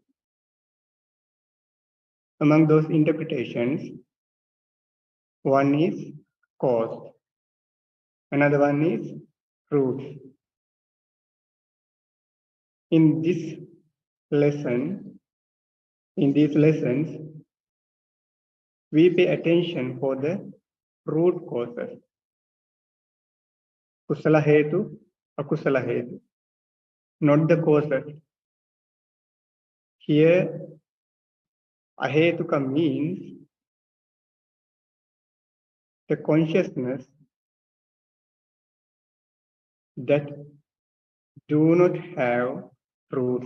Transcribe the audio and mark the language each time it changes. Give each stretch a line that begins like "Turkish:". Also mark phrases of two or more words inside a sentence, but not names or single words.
English: Among those interpretations, one is cause, another one is root. In this lesson, in these lessons, we pay attention for the root causes.
Pali: Kusala hetu, akusala hetu,
English: not the causes. Here, ahetuka means the consciousness that do not have roots.